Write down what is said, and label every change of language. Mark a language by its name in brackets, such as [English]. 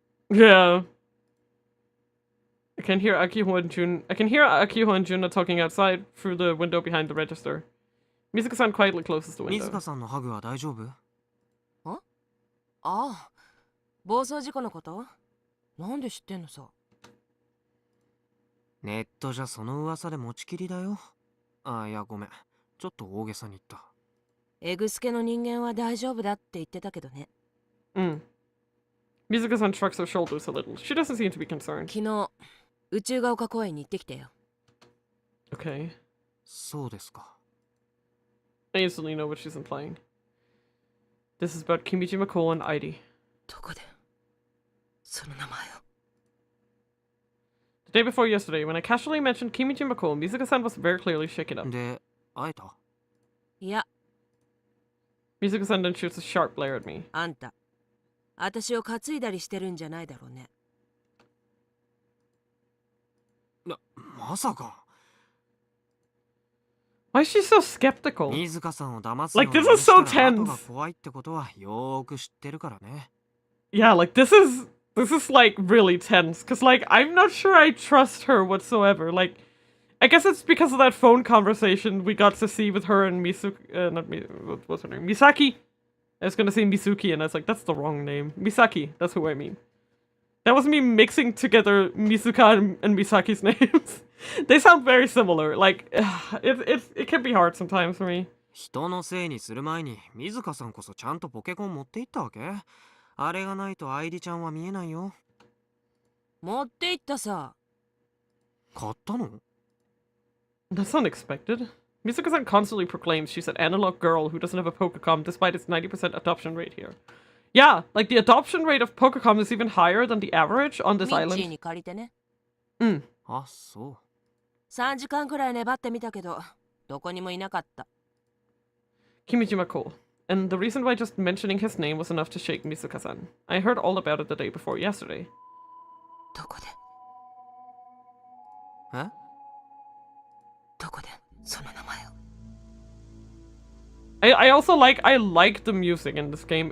[English] Yeah. I can hear Akiho and Jun talking outside through the window behind the register. Mizuka-san quietly closes the window. [Japanese] 水香さんのハグは大丈夫？ああ、暴走事故のこと？なんで知ってんのさ。ネットじゃその噂で持ちきりだよ。あ、いやごめん。ちょっと大げさに言った。エグスケの人間は大丈夫だって言ってたけどね。 [English] Mizuka-san shrugs her shoulders a little. She doesn't seem to be concerned. [Japanese] 昨日、宇宙が丘公園に行ってきたよ。 [English] Okay. [Japanese] そうですか。 [English] I instantly know what she's implying. This is about Kimijima Cole and Airi. [Japanese] どこでその名前を。 [English] The day before yesterday, when I casually mentioned Kimijima Cole, Mizuka-san was very clearly shaken up. [Japanese] で、会えた？いや、 [English] Mizuka-san then shoots a sharp glare at me. [Japanese] あんた、私を担いだりしてるんじゃないだろうね。まさか。 [English] Why is she so skeptical? [Japanese] 水香さんを騙す [English] Like, this is so tense. [Japanese] 後が怖いってことはよーく知ってるからね。 [English] Yeah, like, this is like really tense. Cause like, I'm not sure I trust her whatsoever. Like, I guess it's because of that phone conversation we got to see with her and what's her name? Misaki? I was gonna say Misuki and I was like, that's the wrong name. Misaki, that's who I mean. That was me mixing together Misuka and Misaki's names. They sound very similar. Like, it can be hard sometimes for me. [Japanese] 人のせいにする前に水香さんこそちゃんとポケコン持って行ったわけ？あれがないと愛梨ちゃんは見えないよ。持って行ったさ。買ったの？ [English] That's unexpected. Mizuka-san constantly proclaims she's an analog girl who doesn't have a Pokecom despite its 90% adoption rate here. Yeah, like the adoption rate of Pokecom is even higher than the average on this [Japanese] ミッチー [English] island. [Japanese] に借りてね。あ、そう。 3時間くらい粘ってみたけど、どこにもいなかった。 [English] Kimijima Cole. And the reason why just mentioning his name was enough to shake Mizuka-san. I heard all about it the day before yesterday. [Japanese] どこでえ？どこでその名前を。 [English] I also like the music in this game.